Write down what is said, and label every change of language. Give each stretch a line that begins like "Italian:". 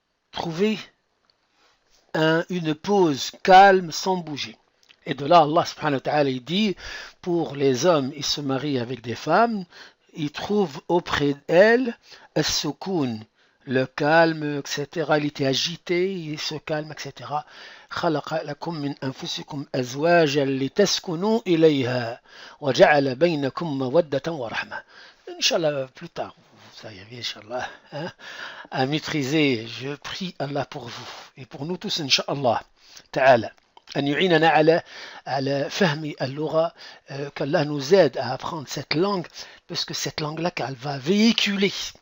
French: Trouver une pause calme sans bouger. Et de là, Allah subhanahu wa ta'ala il dit, pour les hommes, ils se marient avec des femmes, ils trouvent auprès d'elles as-sukun, le calme, etc. Il était agité, il se calme, etc.
Arabic: خلق لكم من أنفسكم أزواجا لتسكنوا إليها وجعل بينكم مودة ورحمة.
French: Inch'Allah, plus tard, vous arrivez, Inch'Allah, hein, à maîtriser. Je prie Allah pour vous et pour nous tous, Inch'Allah, Ta'ala.
Arabic: أن يعيننا على فهم اللغة,
French: qu'Allah nous aide à apprendre cette langue, parce que cette langue-là, qu'elle va véhiculer.